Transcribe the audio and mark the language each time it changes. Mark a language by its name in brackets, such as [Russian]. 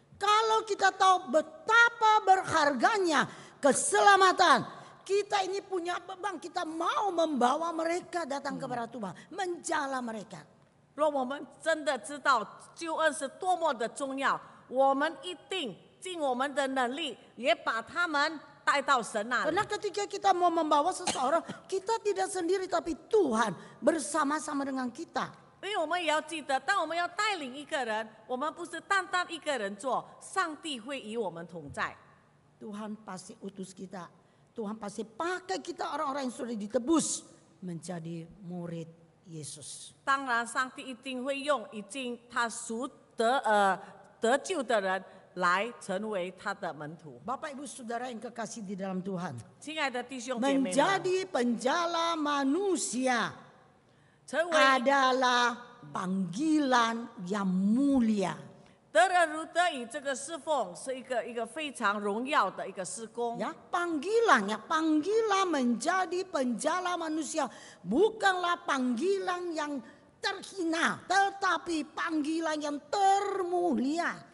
[Indonesian] Kalau kita tahu betapa berharganya keselamatan, kita ini punya beban, kita mau membawa mereka datang kepada Tuhan, menjala mereka. [Chinese] 若我们真的知道救恩是多么的重要，我们一定尽我们的能力，也把他们带到神那里。 [Indonesian] Karena ketika kita mau membawa seseorang, kita tidak sendiri tapi Tuhan bersama-sama dengan kita. [Chinese] 因为我们也要记得，当我们要带领一个人，我们不是单单一个人做，上帝会与我们同在。 [Indonesian] Tuhan pasti utus kita. Tuhan pasti pakai kita orang-orang yang sudah ditebus menjadi murid Yesus. [Chinese] 当然，上帝一定会用已经他赎得救的人来成为他的门徒。 [Indonesian] Bapak Ibu Saudara yang kekasih di dalam Tuhan, [Chinese] 亲爱的弟兄姐妹们， [Indonesian] menjadi penjala manusia [Chinese] 成为 [Indonesian] adalah panggilan yang mulia. [Chinese] 得人如得以这个侍奉是一个非常荣耀的一个事工。 [Indonesian] Ya, panggilan menjadi penjala manusia bukanlah panggilan yang terhina, tetapi panggilan yang termulia.